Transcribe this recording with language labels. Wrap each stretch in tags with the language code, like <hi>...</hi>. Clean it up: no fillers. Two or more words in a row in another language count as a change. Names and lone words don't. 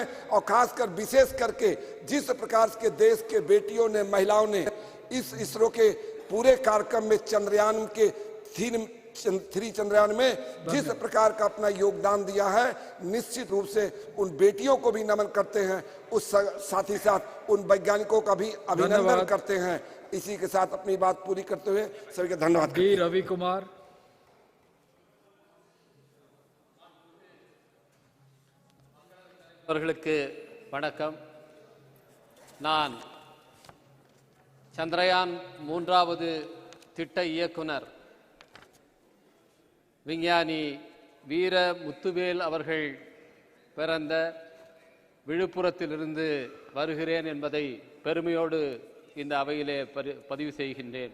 <hi>और खासकर विशेष करके जिस प्रकार के देश के बेटियों ने, महिलाओं ने इस इसरो के पूरे कार्यक्रम में चंद्रयान के 3 चंद्रयान में जिस प्रकार का अपना योगदान दिया है, निश्चित रूप से उन बेटियों को भी नमन करते हैं, उस साथ ही साथ उन वैज्ञानिकों का भी अभिनंदन करते हैं। इसी के साथ अपनी बात पूरी करते हुए सभी को धन्यवाद। रवि कुमार।</hi> <ta>அவர்களுக்கு வணக்கம். நான் சந்திரயான் 3வது திட்ட இயக்குனர் விஞ்ஞானி வீர முத்துவேல் அவர்கள் பிறந்த விழுப்புரத்திலிருந்து வருகிறேன் என்பதை பெருமையோடு இந்த அவையிலே பதிவு செய்கின்றேன்.</ta>